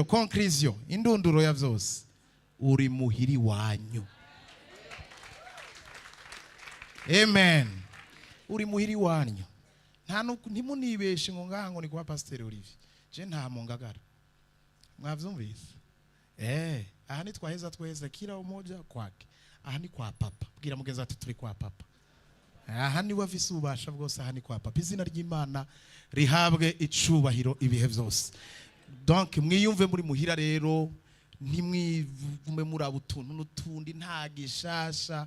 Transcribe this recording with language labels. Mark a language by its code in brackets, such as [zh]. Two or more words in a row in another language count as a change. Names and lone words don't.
[rn] Conclusion, indunduro ya vyose, uri muhiri wanyu. Amen. Uri muhiri wanyu. Ntimunibeshe ngo ngaha ngo ni kwa Pasteur Olivier. Je nta mungagara. Mwavyumvise? Aha ni twaheza tweze [sw] kila umoja kwake. [rn] Aha ni kwa papa. Bwira mugenza ati turi kwa papa. Aha ni wafise ubasha bwose, aha ni kwa papa. Izina ry'Imana rihabwe icubahiro ibihe vyose. Donc mwiyumve muri muhira rero, ntimwivume muri abutuntu n'utundi, nta gishasha.